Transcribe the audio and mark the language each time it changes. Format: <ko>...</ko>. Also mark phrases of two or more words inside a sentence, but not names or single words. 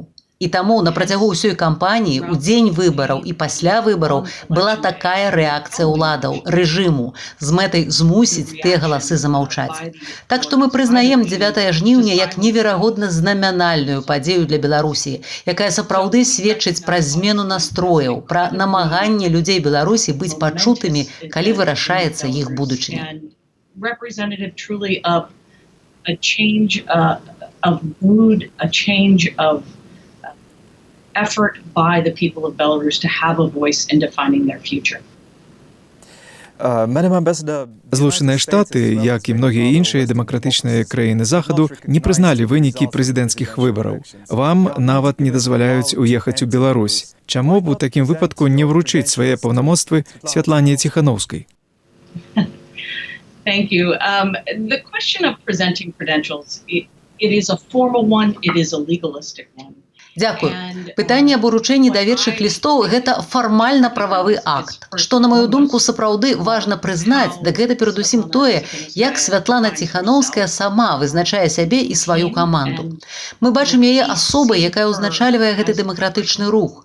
<be>І таму на працягу ўсёй кампаніі, у дзень выбараў і пасля выбараў была такая рэакцыя ўладаў, рэжыму, з мэтай змусіць тыя галасы замаўчаць. Так што мы прызнаем 9 жніўня як неверагодна знамянальную падзею для Беларусі, якая сапраўды сведчыць пра змену настрояў, пра намаганне людзей Беларусі быць пачутымі, калі вырашаецца іх будучыня.</be> <en>Representative truly of a change of mood, a change of effort by the people of Belarus to have a voice in defining their future. Madam Ambassador,</en> <be>Злучаныя Штаты, як і многія іншыя дэмакратычныя краіны Захаду, не прызналі вынікі прэзідэнцкіх выбараў. Вам нават не дазваляюць уехаць у Беларусь. Чаму б у такім выпадку не вручыць свае паўнамоцтвы Святлане Ціханаўскай?</be> <en>Thank you. The question of presenting credentials, it is a formal one, it is a legalistic one.</en> <be>Дзякую. Пытанне аб уручэнні даверчых лістоў – гэта фармальна-прававы акт. Што, на маю думку, сапраўды важна прызнаць, дык гэта перадусім тое, як Святлана Ціханаўская сама вызначае сябе і сваю каманду. Мы бачым яе асобай, якая ўзначальвае гэты дэмакратычны рух.</be>